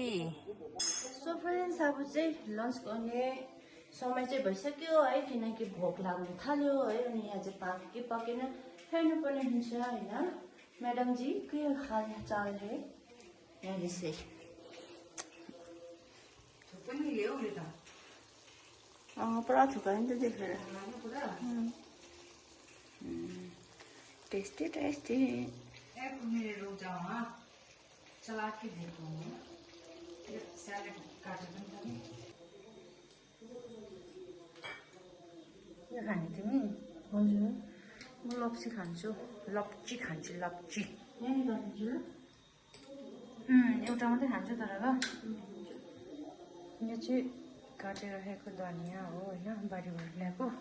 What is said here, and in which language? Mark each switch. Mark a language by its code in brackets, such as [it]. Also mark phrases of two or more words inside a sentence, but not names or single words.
[en] so friends [ne] अब चाहिँ लन्च गर्ने समय चाहिँ भइसक्यो है, किनकि भोक लाग्नु थाल्यो है। अनि यहाँ चाहिँ पाक्यो कि पकेन हेर्नुपर्ने हुन्छ होइन। म्याडमजी के हालचाल है यहाँ त्यसै? पनि ल्याऊ नि त। पुरा थुक्यो नि त देखेर। [en] tasty tasty. [hi] एक मेरे रुक जाओ। हाँ चला के देखो। [ne] ये सैलेड काटेको नि त। यो खाने तिमी? हजुर म लप्सी खान्छु। लप्ची खान्छु, लप्ची। यहीँ गर्छु। एउटा मात्रै खान्छु तर ल। यो चाहिँ काटेर राखेको धनियाँ हो होइन, बारीबाट ल्याएको।